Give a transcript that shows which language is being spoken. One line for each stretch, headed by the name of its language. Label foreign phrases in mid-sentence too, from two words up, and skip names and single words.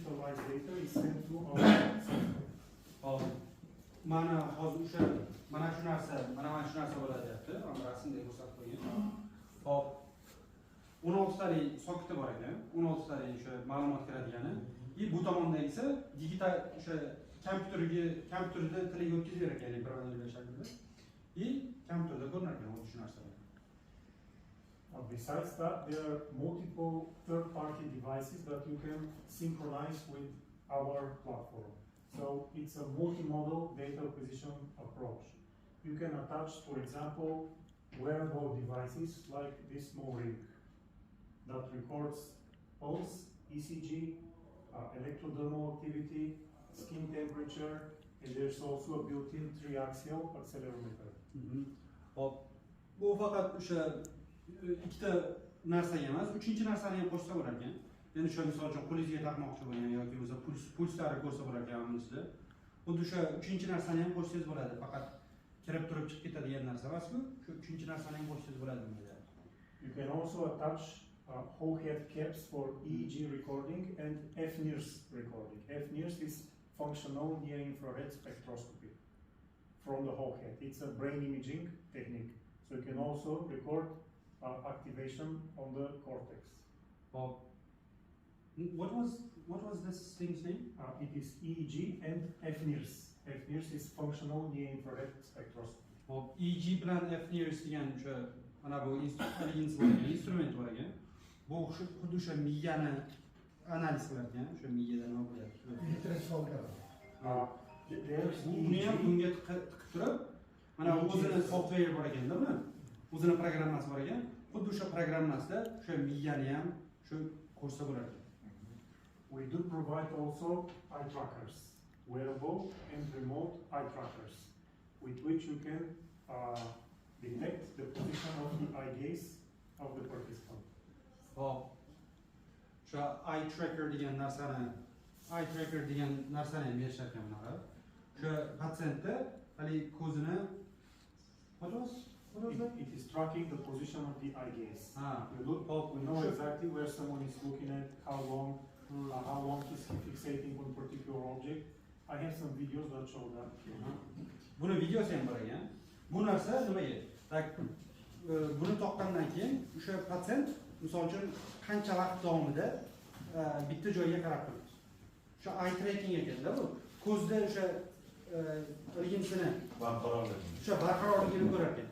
English: device data is sent to our system.
Uzbek: Hop. Mana hozir o'sha mana shu narsa bo'ladi deyapti. Mana rasmda ko'rsatib qo'ygan. Hop. 16 talik soketi bor ekan. 16 talik o'sha ma'lumot kiradigani. Bu tomondagi esa digital o'sha kompyuterda tilga o'tkazib berar ekan, programmalar shaklida. Kompyuterda ko'rinar ekan shu narsalar.
English: Besides that, there are multiple third-party devices that you can synchronize with our platform. So it's a multimodal data acquisition approach. You can attach, for example, wearable devices like this small ring that records pulse, ECG, electrodermal activity, skin temperature, and there's also a built-in 3-axial accelerometer.
Uzbek: Hop. Bu faqat o'sha ikkita narsaga emas, uchinchi narsani ham qo'shsa bo'lar ekan. Ya'ni o'sha misol uchun qo'lingizga taqmoqchi bo'lgan yoki o'zi pulslari ko'rsa bo'lar ekan sizda. Xuddi o'sha uchinchi narsani ham qo'shsangiz bo'ladi. Faqat kirib turib chiqib ketadigan narsa emas-ku, shu uchinchi narsani ham qo'shsangiz bo'ladi deydi.
English: You can also attach whole head caps for EEG recording and FNIRS recording. FNIRS is functional near-infrared spectroscopy from the whole head. It's a brain imaging technique. So you can also record activation on the cortex. Well, what was this thing's name? It is EEG and FNIRS. FNIRS is functional near-infrared spectroscopy.
Uzbek: Well, EEG bilan FNIRS degan o'sha mana bu instrument bor ekan. Bu xuddi o'sha miyani analiz qilar ekan, o'sha miyada nima bo'lyapti. Buni ham bunga tiqib turib, mana o'zini software bor ekanda, buni o'zini programmasi bor ekan. Xuddi o'sha programmasida o'sha miyani ham shu ko'rsa bo'lar ekan.
English: We do provide also eye trackers, wearable and remote eye trackers, with which you can detect the position of the eye gaze of the participant.
Uzbek: Hop. O'sha
English: eye tracker
Uzbek: degan narsani ham berishar ekan bunaqa. O'sha patsientda hali ko'zini
English: It is tracking the position of the eye gaze. We know exactly where someone is looking at, how long he's fixating on a particular object. I have some videos that show that.
Uzbek: Buni videosi ham bor ekan. Bu narsa nimaga? Buni toqqandan keyin o'sha patsient misol uchun qancha vaqt davomida bitta joyga qarab turibdi. O'sha
English: eye tracking
Uzbek: ekanda bu. Ko'zda o'sha linsini barqarorligini ko'rar ekan.